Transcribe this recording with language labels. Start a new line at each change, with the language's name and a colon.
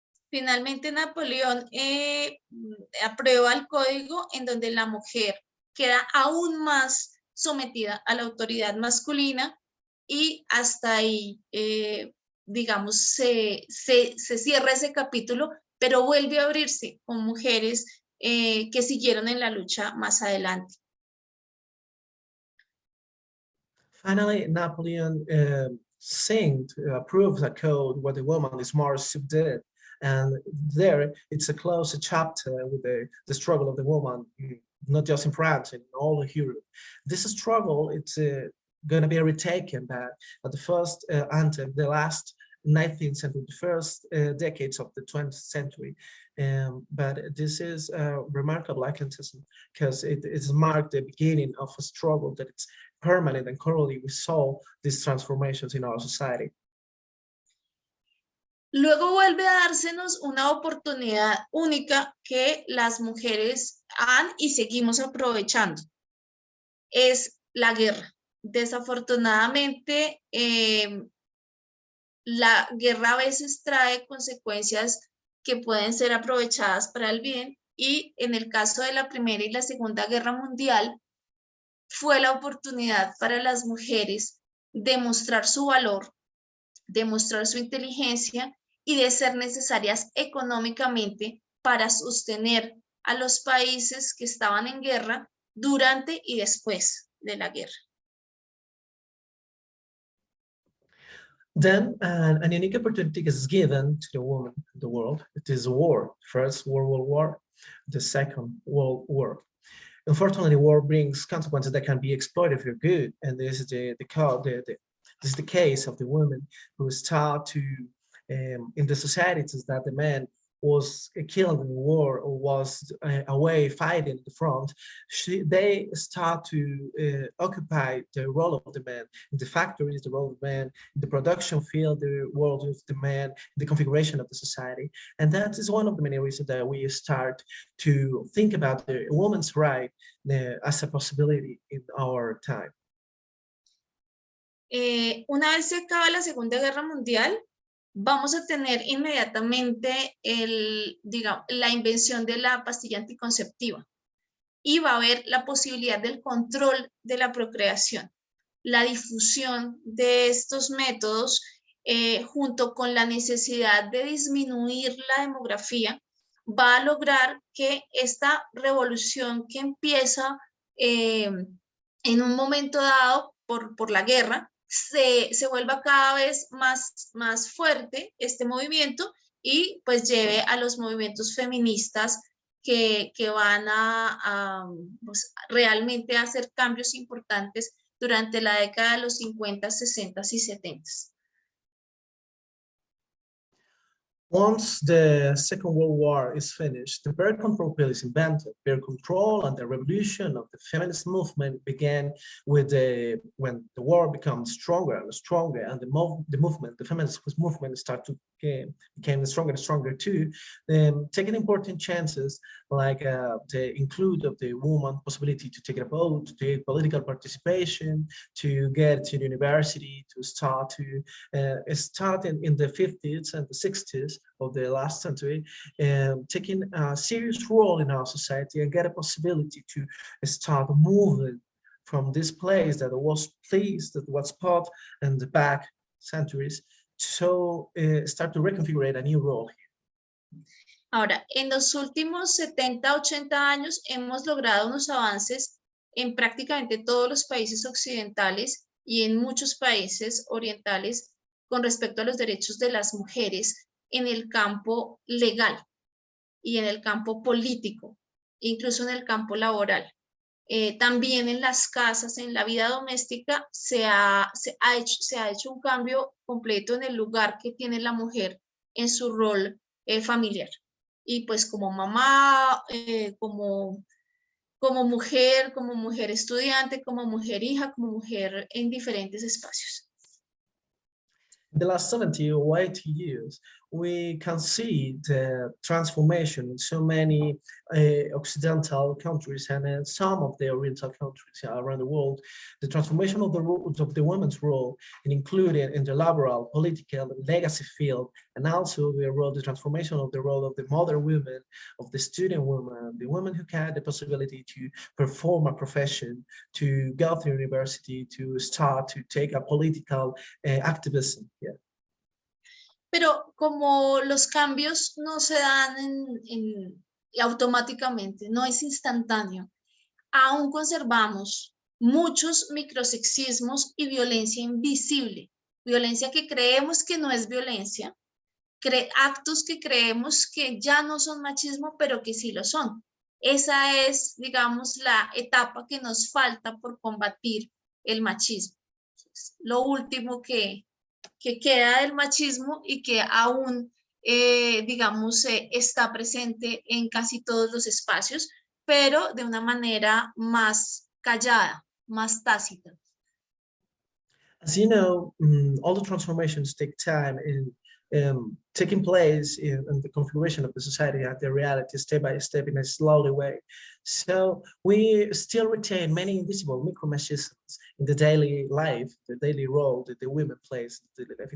Spanish: Finalmente Napoleón aprueba el código en donde la mujer queda aún más sometida a la autoridad masculina y hasta ahí, digamos, se cierra ese capítulo, pero vuelve a abrirse con mujeres que siguieron en la lucha más adelante.
English: Finally, Napoleon approves a code where the woman is more subdued, and there it's a close chapter with the struggle of the woman, not just in France, in all of Europe. This struggle, it's going to be retaken back at the first until the last 19th century, the first decades of the 20th century. But this is remarkable, I can say, because it is marked the beginning of a struggle that it's permanent, and currently we saw these transformations in our society.
Spanish: Luego vuelve a dársenos una oportunidad única que las mujeres han y seguimos aprovechando. Es la guerra. Desafortunadamente, la guerra a veces trae consecuencias que pueden ser aprovechadas para el bien, y en el caso de la Primera y la Segunda Guerra Mundial fue la oportunidad para las mujeres de mostrar su valor, de mostrar su inteligencia y de ser necesarias económicamente para sostener a los países que estaban en guerra durante y después de la guerra.
English: Then an unique opportunity is given to the woman in the world. It is a war, First World War, the Second World War. Unfortunately, war brings consequences that can be exploited for good, and this is this is the case of the women who start to in the societies that the man was killed in the war or was away fighting at the front. They start to occupy the role of the man in the factories, the role of the man in the production field, the role of the man, the configuration of the society. And that is one of the many reasons that we start to think about the woman's right as a possibility in our time.
Spanish: Una vez se acaba la Segunda Guerra Mundial, vamos a tener inmediatamente la invención de la pastilla anticonceptiva y va a haber la posibilidad del control de la procreación. la difusión de estos métodos, junto con la necesidad de disminuir la demografía, va a lograr que esta revolución que empieza en un momento dado por la guerra, se vuelva cada vez más fuerte este movimiento y pues lleve a los movimientos feministas que van pues, realmente a hacer cambios importantes durante la década de los 50, 60 y 70.
English: Once the Second World War is finished, the birth control pill is invented. Birth control and the revolution of the feminist movement began with when the war becomes stronger and stronger, and the feminist movement started to became stronger and stronger too, taking important chances like the include of the woman possibility to take a vote, to take political participation, to get to the university, to start in the 50s and the 60s of the last century, taking a serious role in our society and get a possibility to start moving from this place that was put in the back centuries, so start to reconfigure a new role here.
Spanish: Ahora, en los últimos 70, 80 años hemos logrado unos avances en prácticamente todos los países occidentales y en muchos países orientales con respecto a los derechos de las mujeres en el campo legal y en el campo político, incluso en el campo laboral. También en las casas, en la vida doméstica, se ha hecho un cambio completo en el lugar que tiene la mujer en su rol familiar. Y pues como mamá, como mujer estudiante, como mujer hija, como mujer en diferentes espacios.
English: In the last 70 or 80 years, we can see the transformation in so many Occidental countries and in some of the Oriental countries around the world. The transformation of the woman's role, and including in the laboral, political, and legacy field, and also the transformation of the role of the mother women, of the student woman, the women who had the possibility to perform a profession, to go to university, to start to take a political activism. Yeah.
Spanish: Pero como los cambios no se dan automáticamente, no es instantáneo, aún conservamos muchos microsexismos y violencia invisible, violencia que creemos que no es violencia, actos que creemos que ya no son machismo, pero que sí lo son. Esa es, digamos, la etapa que nos falta por combatir el machismo. Es lo último que queda del machismo y que aún, digamos, está presente en casi todos los espacios, pero de una manera más callada, más tácita.
English: As you know, all the transformations take time in taking place in the configuration of the society and the reality step by step in a slowly way. So we still retain many invisible micro-machisms in the daily life, the daily role that the women plays in daily life.